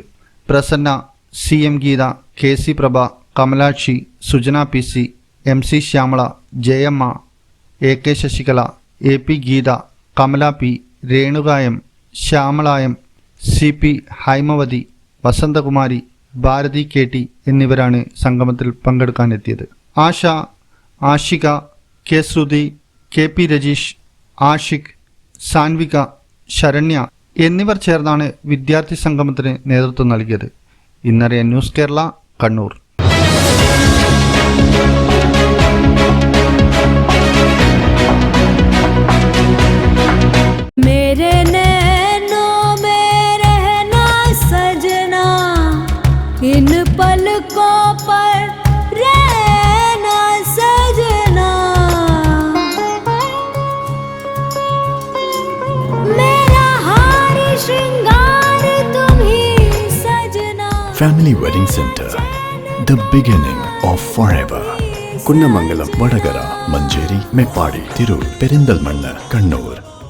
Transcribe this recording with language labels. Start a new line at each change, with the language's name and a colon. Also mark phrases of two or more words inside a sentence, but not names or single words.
Malayalam: പ്രസന്ന, CM ഗീത, KC പ്രഭ, കമലാക്ഷി, സുജന PC, MC ശ്യാമള, ജയമ്മ, AK ശശികല, AP ഗീത, കമല P, രേണുകായം, ശ്യാമളായം, CP ഹൈമവതി, വസന്തകുമാരി, ഭാരതി KT എന്നിവരാണ് സംഗമത്തിൽ പങ്കെടുക്കാനെത്തിയത്. ആശ, ആഷിക, K ശ്രുതി, KP രജീഷ്, ആഷിഖ്, സാൻവിക, ശരണ്യ എന്നിവർ ചേർന്നാണ് വിദ്യാർത്ഥി സംഗമത്തിന് നേതൃത്വം നൽകിയത്. ഇന്നറിയ ന്യൂസ് കേരള, കണ്ണൂർ.
Hindi: मेरे नैनों में रहना सजना, इन पलकों पर रहना सजना, मेरा हार श्रृंगार तुम ही सजना.
English: Family Wedding Center, the beginning of forever.
Malayalam: കുന്നമംഗലം, വടകര, മഞ്ചേരി, മേപ്പാടി, തിരൂർ, പെരിന്തൽമണ്ണ, കണ്ണൂർ.